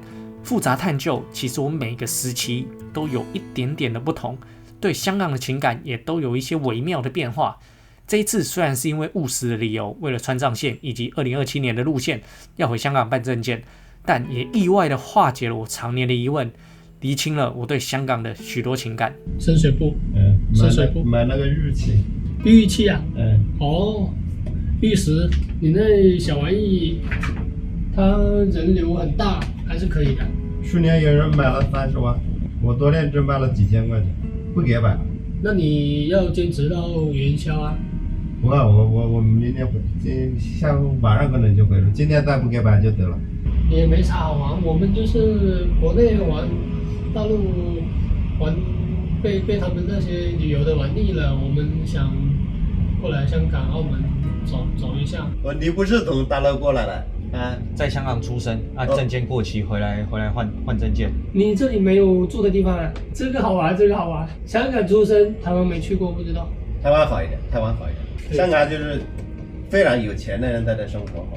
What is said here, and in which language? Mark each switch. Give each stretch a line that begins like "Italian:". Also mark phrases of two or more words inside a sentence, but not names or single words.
Chinese: 複雜探究，其實我每個時期都有一點點的不同，對香港的情感也都有一些微妙的變化。這一次雖然是因為務實的理由，為了川藏線以及2027年的路線要回香港辦證件，但也意外的化解了我常年的疑問，釐清了我對香港的許多情感。深水埗，深水埗買那個玉器，玉器啊，哦，玉石，你那小玩意，它人流很大，還是可以的。去年有人買了30萬，我昨天只賣了幾千塊錢，不給擺。那你要堅持到元宵啊？不，我明天回，下午晚上可能就回了。今天再不給擺就得了。也沒啥好玩，我們就是國內玩，大陸玩被他們那些旅遊的玩膩了，我們想過來香港、澳門走一下。你不是從大陸過來的？在香港出生啊，證件過期回來換證件。你這裡沒有住的地方啊？這個好玩，這個好玩。香港出生，台灣沒去過，不知道。台灣好一點，台灣好一點。香港就是非常有錢的人在這生活哦。